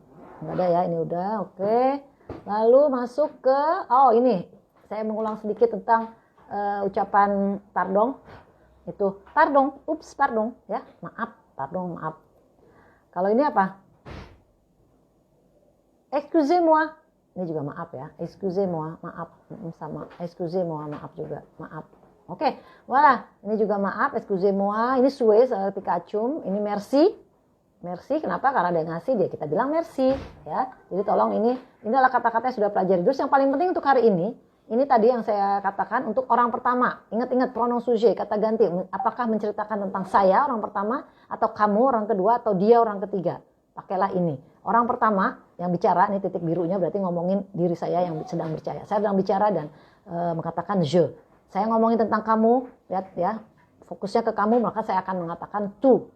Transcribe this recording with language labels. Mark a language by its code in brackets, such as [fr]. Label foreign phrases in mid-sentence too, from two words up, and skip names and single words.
[id] Nggak ada ya, ini udah, oke. Lalu masuk ke, ini saya mengulang sedikit tentang ucapan pardon. Itu pardon, pardon ya, maaf. Kalau ini apa? [fr] Excusez-moi, [id] Ini juga maaf ya. [fr] Excusez-moi, [id] maaf. Sama [fr] excusez-moi, [id] maaf juga. Maaf. Oke, voilà. Ini juga maaf, [fr] excusez-moi. [id] Ini souhait seperti kacum. Ini merci. Merci, kenapa? Karena dia ngasih, dia kita bilang merci. Ya. Jadi tolong ini adalah kata-kata yang sudah pelajari. Terus yang paling penting untuk hari ini tadi yang saya katakan untuk orang pertama. Ingat-ingat [fr] pronom sujet, [id] kata ganti. Apakah menceritakan tentang saya, orang pertama, atau kamu, orang kedua, atau dia, orang ketiga. Pakailah ini. Orang pertama yang bicara, ini titik birunya berarti ngomongin diri saya yang sedang bicara. Saya sedang bicara dan mengatakan je. Saya ngomongin tentang kamu, lihat ya, fokusnya ke kamu, maka saya akan mengatakan tu.